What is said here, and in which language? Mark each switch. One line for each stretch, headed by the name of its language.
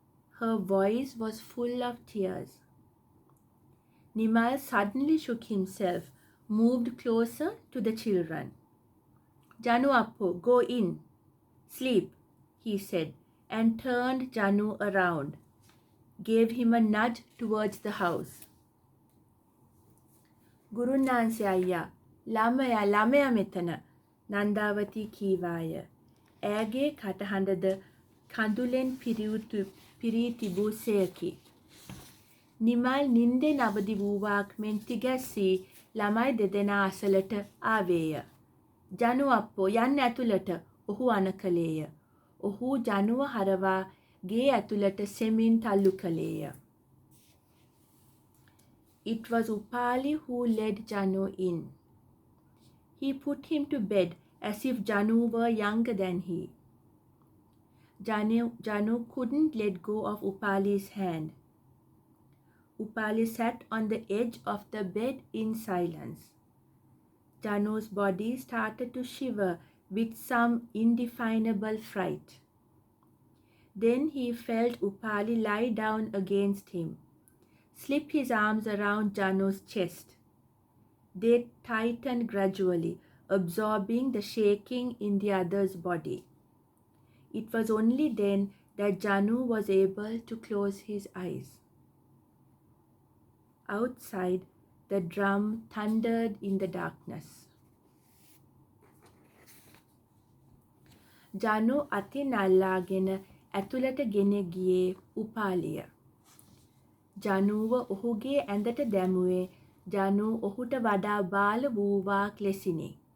English: Her voice was full of tears. Nimal suddenly shook himself, moved closer to the children. "Janu Appo, go in. Sleep," he said, and turned Janu around, gave him a nudge towards the house.
Sinhala: "Gurunansi Ayya, ළමයා මෙතන," නන්දාවතී කීවාය. ඇගේ කටහඬද කඳුලෙන් පිරී තිබූ සෙයකි. නිමල් නින්දෙන් අවදි වූවාක් මෙන් තිගැස්සී ළමයි දෙදෙනා අසලට ආවේය. "ජනු අප්පෝ, යන්න ඇතුළට," ඔහු අණ කළේය. ඔහු ජනුව හරවා ගේ ඇතුළට සෙමින් තල්ලු කළේය.
English: It was Upali who led Janu in. He put him to bed as if Janu were younger than he. Janu couldn't let go of Upali's hand. Upali sat on the edge of the bed in silence. Janu's body started to shiver with some indefinable fright. Then he felt Upali lie down against him, slip his arms around Janu's chest. They tightened gradually, absorbing the shaking in the other's body. It was only then that Janu was able to close his eyes. Outside, the drum thundered in the darkness.
Sinhala: Janu අතින් අල්ලාගෙන ඇතුළට ගෙන ගියේ උපාලිය. ජනුව ඔහුගේ ඇඳට දැමුවේ ජනු ඔහුට වඩා බාල වූවාක් ලෙසිනි.